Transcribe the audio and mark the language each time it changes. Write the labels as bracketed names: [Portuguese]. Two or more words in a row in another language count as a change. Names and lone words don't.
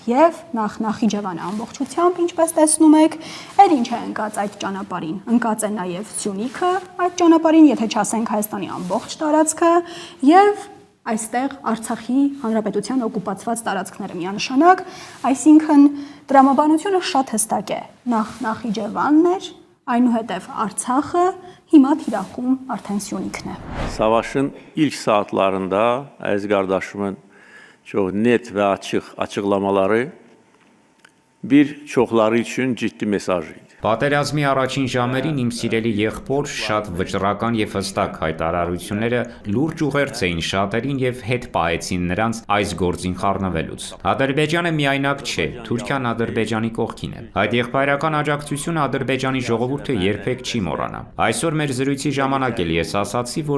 [Armenian] եւ Նախիջևանը ամբողջությամբ, ինչպես տեսնում եք, այդ ինչ է ընկած այդ ճանապարհին։ Ընկած է նաեւ Սյունիքը այդ ճանապարհին, եթե չասենք Հայաստանի ամբողջ տարածքը եւ այստեղ Արցախի հանրապետության օկուպացված տարածքները միանշանակ, այսինքն տրամաբանությունը շատ հստակ է։ Նախիջևանն էր, այնուհետև Artsakı, հիմա թիրախում արդեն Սյունիքն է։ [Azerbaijani] Savaşın ilk saatlarında Əziz qardaşımın çox net və açıq açıqlamaları bir çoxları üçün ciddi mesaj idi. [Armenian] Պատերազմի առաջին ժամերին իմ սիրելի եղբոր շատ վճռական եւ հստակ հայտարարությունները լուրջ ուղերձ էին շատերին եւ հետ պահեցին նրանց այս գործին խառնվելուց։ Ադրբեջանը միայնակ չէ, Թուրքիան Ադրբեջանի կողքին է։ Այդ եղբայրական աջակցությունը Ադրբեջանի ժողովուրդը երբեք չի մոռանա։ Այսօր մեր զրույցի ժամանակ էլ ես ասացի, որ